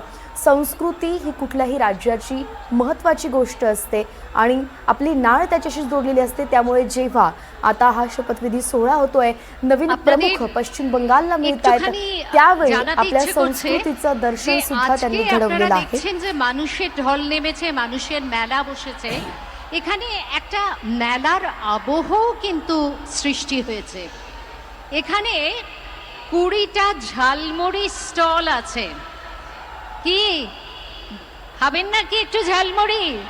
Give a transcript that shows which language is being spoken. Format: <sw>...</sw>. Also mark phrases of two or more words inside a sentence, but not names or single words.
<mr>संस्कृती ही कुठल्याही राज्याची महत्त्वाची गोष्ट असते आणि आपली नाळ त्याच्याशी जोडलेली असते. त्यामुळे जेव्हा आता हा शपथविधी सोहळा होतोय, नवीन प्रमुख पश्चिम बंगालला मिळत आहेत, त्यावेळी आपल्या संस्कृतीचं दर्शन सुद्धा त्यांनी घडवलेलं आहे.</mr> <bn>যে মানুষের ঢল নেমেছে, মানুষের মেলা বসেছে, এখানে একটা মেলার আবহও কিন্তু সৃষ্টি হয়েছে। এখানে 20টা ঝালমুড়ি স্টল আছে। কি খাবেন নাকি একটু ঝালমুড়ি?</bn>